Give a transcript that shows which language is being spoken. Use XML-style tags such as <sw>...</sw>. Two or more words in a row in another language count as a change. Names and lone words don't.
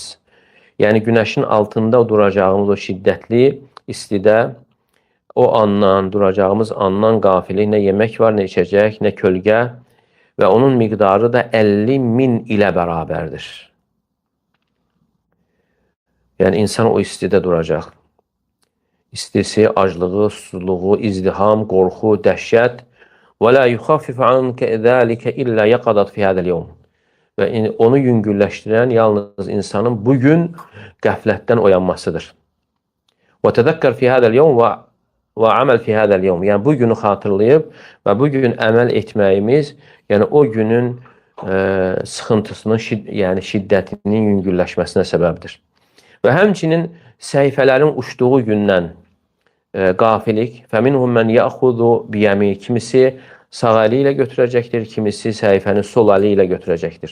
<az>Yəni günəşin altında duracağımız o şiddətli istidə o andan, duracağımız andan qafilik, nə yemək var, nə içəcək, nə kölgə və onun miqdarı da 50.000 ilə bərabərdir. Yəni insan o istidə duracaq. İstisi, aclığı, susuzluğu, izdiham, qorxu, dəhşət.</az> <ar>و لا يخفف عنك ذلك إلا يقظة في هذا اليوم.</ar> <az>Və onu yüngülləşdirən yalnız insanın bu gün qəflətdən oyanmasıdır.</az> <ar>و تذكر في هذا اليوم و عمل في هذا اليوم.</ar> <az>Yəni bu günü xatırlayıb və bu gün əməl etməyimiz, yəni o günün sıxıntısının, yəni şiddətinin yüngülləşməsinə səbəbdir. Və həmçinin səhifələrin uçduğu gündən qafilik,</az> <ar>فمنهم من يأخذ بيمينه,</ar> <az>kimisi sağ əli ilə götürəcəkdir, kimisi səhifəni sol əli ilə götürəcəkdir.</az>